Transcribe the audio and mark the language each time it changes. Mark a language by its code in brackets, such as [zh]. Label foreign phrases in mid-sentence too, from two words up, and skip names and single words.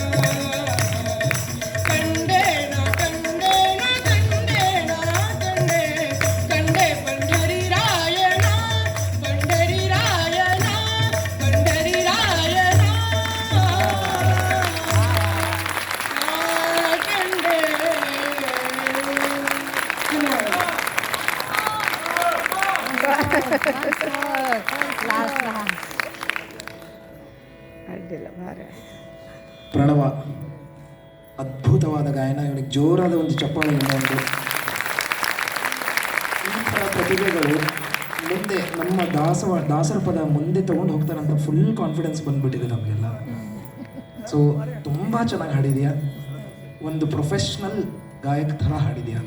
[kn] ಕಂಡೇನ ಕಂಡೇನ ಕಂಡೇನ ಕಂಡೆ ಕಂಡೆ ಪಂಡರಿ ರಾಯಣ ಪಂಡರಿ ರಾಯಣ ಪಂಡರಿ ರಾಯಣ ಕಂಡೆ ಅಡ್ಡಿಲ್ಲ ಭಾರಿ ಪ್ರಣವ ಅದ್ಭುತವಾದ ಗಾಯನ. ಇವನಿಗೆ ಜೋರಾದ ಒಂದು ಚಪ್ಪಾಳೆಯಿಂದ ಒಂದು ಈ ಥರ ಪ್ರತಿಭೆಗಳು ಮುಂದೆ ನಮ್ಮ ದಾಸರ ಪದ ಮುಂದೆ ತೊಗೊಂಡು ಹೋಗ್ತಾರಂತ [en] full confidence [kn] ಬಂದ್ಬಿಟ್ಟಿದೆ ನಮಗೆಲ್ಲ. ಸೊ ತುಂಬ ಚೆನ್ನಾಗಿ ಹಾಡಿದೆಯಾ, ಒಂದು ಪ್ರೊಫೆಷ್ನಲ್ ಗಾಯಕ ಥರ ಹಾಡಿದೆಯಾ.